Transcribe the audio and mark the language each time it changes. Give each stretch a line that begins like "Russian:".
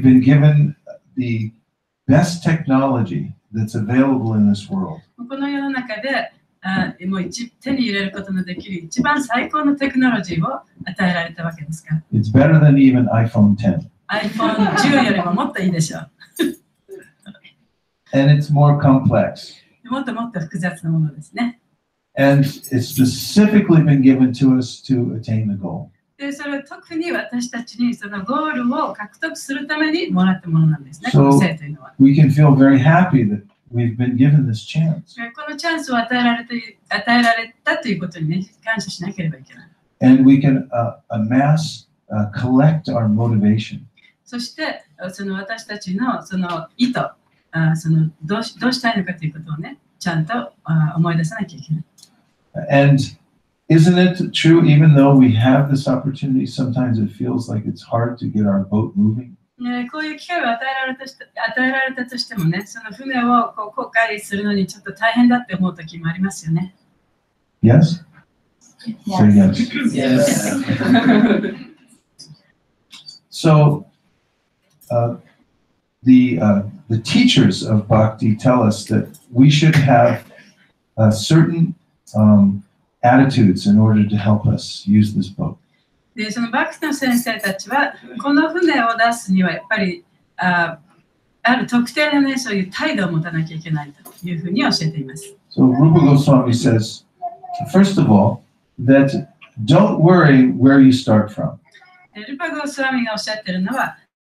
English: We've been given the best technology that's available in this world.
Japanese: この世の中でもう手に入れることのできる一番最高のテクノロジーを与えられたわけですから。
English: It's better than even iPhone 10.
Japanese: iPhone 10よりももっといいでしょう。
English: And it's more complex.
Japanese: もっともっと複雑なものですね。
English: And it's specifically been given to us to attain the goal.
Japanese: で、それは特に私たちにそのゴールを獲得するためにもらったものなんですね、この聖というのは。
English: We can feel very happy that we've been given this chance.
Japanese: このチャンスを与えられたということにね、感謝しなければいけない。
English: And we can amass, collect our motivation.
Japanese: そして、その私たちのその意図、そのどうしたいのかということをね、ちゃんと思い出さなきゃいけない。
English: And isn't it true, even though we have this opportunity, sometimes it feels like it's hard to get our boat moving?
Japanese: こういう機会を与えられたとしてもね、その船を航海するのにちょっと大変だって思う時もありますよね。
English: Yes? Say yes. Yes. So, the teachers of Bhakti tell us that we should have certain attitudes in order to help us use this boat.
Japanese: で、そのバクティの先生たちは、この船を出すにはやっぱりある特定のね、そういう態度を持たなきゃいけないというふうに教えています。
English: So Rupa Goswami says, first of all, that don't worry where you start from.
Japanese: で、ルパゴスワミがおっしゃってるのは、